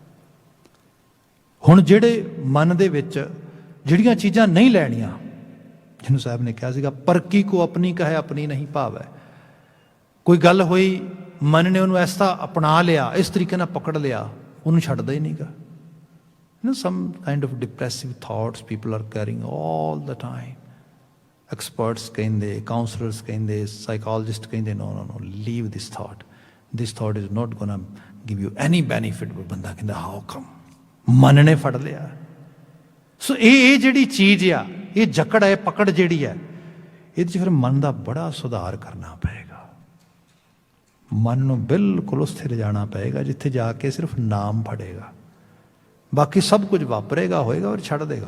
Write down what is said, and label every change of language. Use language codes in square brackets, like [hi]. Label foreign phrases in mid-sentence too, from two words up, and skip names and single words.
[pa] ਹੁਣ ਜਿਹੜੇ ਮਨ ਦੇ ਵਿੱਚ ਜਿਹੜੀਆਂ ਚੀਜ਼ਾਂ ਨਹੀਂ ਲੈਣੀਆਂ, ਜਿਹਨੂੰ ਸਾਹਿਬ ਨੇ ਕਿਹਾ ਸੀਗਾ ਪਰਕੀ ਕੋ ਆਪਣੀ ਕਹੇ ਆਪਣੀ ਨਹੀਂ ਭਾਵੈ। ਕੋਈ ਗੱਲ ਹੋਈ, ਮਨ ਨੇ ਉਹਨੂੰ ਐਸਾ ਅਪਣਾ ਲਿਆ, ਇਸ ਤਰੀਕੇ ਨਾਲ ਪਕੜ ਲਿਆ, ਉਹਨੂੰ ਛੱਡਦਾ ਹੀ ਨਹੀਂਗਾ। [en] some kind of depressive thoughts people are carrying all the time. Experts ਕਹਿੰਦੇ, counselors ਕਹਿੰਦੇ, psychologists ਕਹਿੰਦੇ no, leave this thought. This thought is not gonna give you any benefit. [pa] ਬੰਦਾ ਕਹਿੰਦਾ [en] how come? [pa] ਮਨ ਨੇ ਫੜ ਲਿਆ। ਸੋ ਇਹ ਜਿਹੜੀ ਚੀਜ਼ ਆ, ਇਹ ਜਕੜ ਹੈ, ਪਕੜ ਜਿਹੜੀ ਹੈ, ਇਹਦੇ 'ਚ ਫਿਰ ਮਨ ਦਾ ਬੜਾ ਸੁਧਾਰ ਕਰਨਾ ਪਏਗਾ। ਮਨ ਨੂੰ ਬਿਲਕੁਲ ਉੱਥੇ ਲਿਜਾਣਾ ਪਏਗਾ ਜਿੱਥੇ ਜਾ ਕੇ ਸਿਰਫ ਨਾਮ ਫੜੇਗਾ, ਬਾਕੀ ਸਭ ਕੁਝ ਵਾਪਰੇਗਾ, ਹੋਏਗਾ ਔਰ ਛੱਡ ਦੇਗਾ।